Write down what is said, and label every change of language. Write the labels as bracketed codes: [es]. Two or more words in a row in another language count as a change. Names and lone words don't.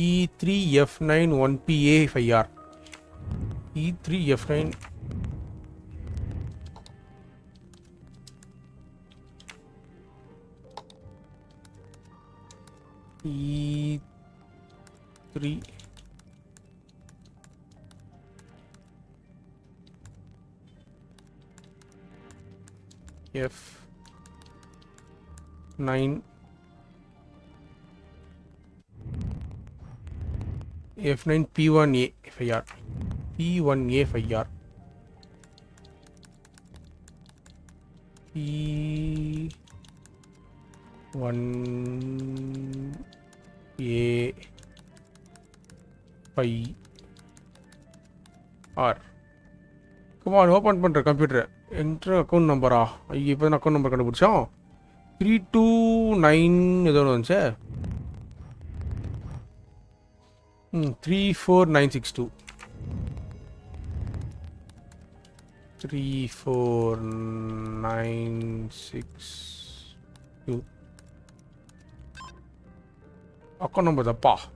[en] E3F91PA5R E3F9 E3 F9 F9 P1A 5R P1A 5R P1A 5R. Come on, open [ta] பண்ணுற கம்ப்யூட்டர். [en] entry account number? [ta] ஐயோ இப்போ தான் [en] account number [ta] கண்டுபிடிச்சோம். 329 ஏதோ ஒன்று வந்துச்சு. 34962 34962 [en] account number [ta] தப்பா?